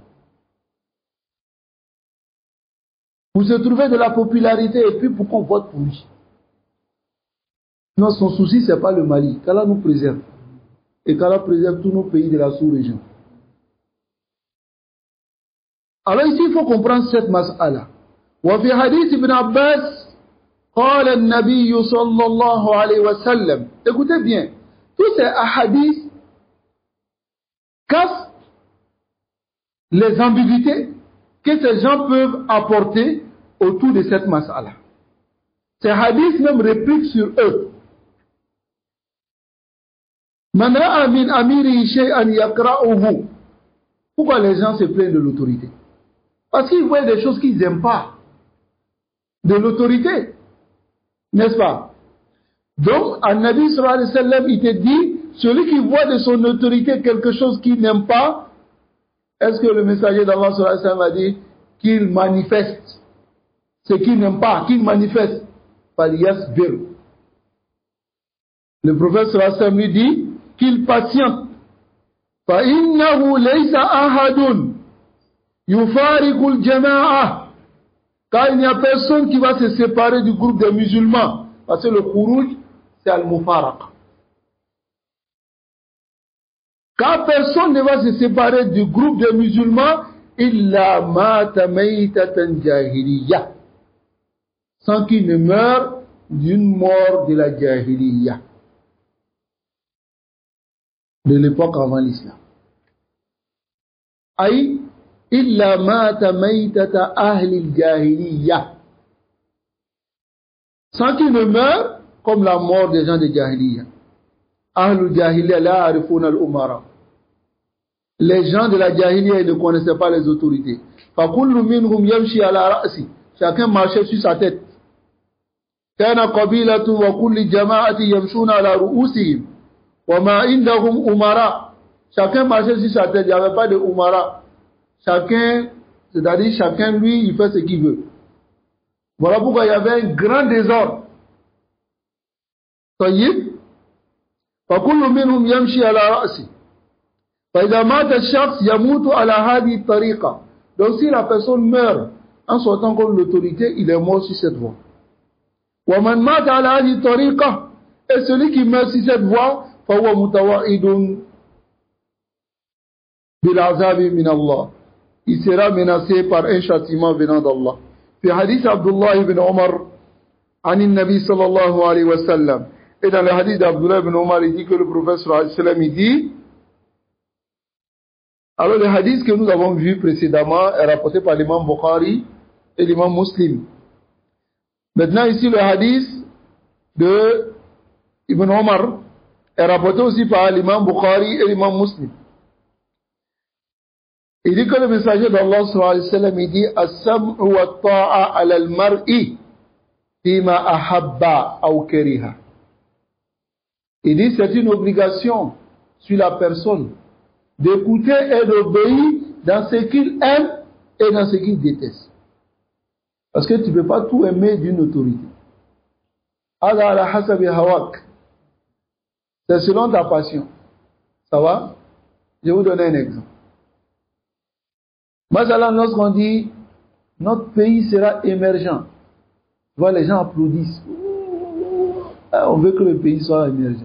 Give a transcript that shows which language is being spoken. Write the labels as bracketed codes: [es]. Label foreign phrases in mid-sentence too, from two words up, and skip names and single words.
[fr] Pour se trouver de la popularité et puis pour qu'on vote pour lui. Non, son souci, ce n'est pas le Mali. Qu'Allah nous préserve. Et qu'Allah préserve tous nos pays de la sous-région. Alors ici, il faut comprendre cette mas'ala. [ar] وفي حديث ابن عباس قال النبي صلى الله عليه وسلم. [fr] Écoutez bien, tous ces hadiths cassent les ambiguïtés que ces gens peuvent apporter autour de cette mas'ala. Ces hadiths même répliquent sur eux. [ar] من رأى من أميره شيئا يقرؤه. [fr] Pourquoi les gens se plaignent de l'autorité? Parce qu'ils voient des choses qu'ils n'aiment pas de l'autorité. N'est-ce pas? Donc, [ar] النبي صلى الله عليه وسلم, [fr] il te dit, celui qui voit de son autorité quelque chose qu'il n'aime pas, est-ce que le messager d'Allah [ar] صلى الله عليه وسلم [fr] a dit qu'il manifeste ce qu'il n'aime pas, qu'il manifeste? Falyasbir. Le prophète [ar] صلى الله عليه وسلم [fr] lui dit qu'il patiente. [ar] فَإِنَّهُ لَيْسَ أَحَدٌ يُفَارِقُ الْجَمَاعَةِ. [fr] Car il n'y a personne qui va se séparer du groupe des musulmans. Parce que le khuruj, c'est al-mufaraq. Car personne ne va se séparer du groupe des musulmans [ar] إلا مات ميتة جاهلية. [fr] Sans qu'il ne meure d'une mort de la jahiliya. De l'époque avant l'islam. Aïe, [ar] إلا مات ميتة أهل الجاهلية. [fr] Sans qu'il ne meure comme la mort des gens de jahiliya. [ar] أهل الجاهلية لا عارفون الأمراء. [fr] Les gens de la jahiliya, ils ne connaissaient pas les autorités. [ar] فكل منهم يمشي على رأسه. [fr] Chacun marchait sur sa tête. [ar] كان قبيلة وكل جماعة يمشون على رؤوسهم. وما عندهم أمراء. [fr] Chacun marchait sur sa tête, il n'y avait pas de umara. Chacun, c'est-à-dire chacun, lui, il fait ce qu'il veut. Voilà pourquoi il y avait un grand désordre. Tayyib. [ar] فكل منهم يمشي على رأسه. فإذا مات الشخص يموت على هذه الطريقة. [fr] Donc si la personne meurt en sortant contre l'autorité, il est mort sur cette voie. [ar] ومن مات على هذه الطريقة. [fr] Et celui qui meurt sur cette voie, [ar] فهو متوعد بالعذاب من الله. [fr] Il sera menacé par un châtiment venant d'Allah. [ar] Puis حديث عبد الله بن عمر، عن النبي صلى الله عليه وسلم. [fr] Et dans le hadith d'Abdullah ibn Omar, il dit que le prophète [ar] صلى الله عليه وسلم, [fr] il dit, alors le hadith que nous avons vu précédemment est rapporté par l'imam Bukhari et l'imam Muslim. Maintenant ici le hadith de Ibn Omar est rapporté aussi par l'imam Bukhari et l'imam Muslim. Il dit que le messager d'Allah [ar] صلى الله عليه وسلم, [fr] il dit [ar] السمع والطاعة على المرء فيما أحب أو كره. [fr] Il dit c'est une obligation sur la personne d'écouter et d'obéir dans ce qu'il aime et dans ce qu'il déteste. Parce que tu ne peux pas tout aimer d'une autorité. [ar] على على حسب هواك. [fr] C'est selon ta passion. Ça va? Je vais vous donner un exemple. Masalan, lorsqu'on dit notre pays sera émergent, tu vois, les gens applaudissent. On veut que le pays soit émergent.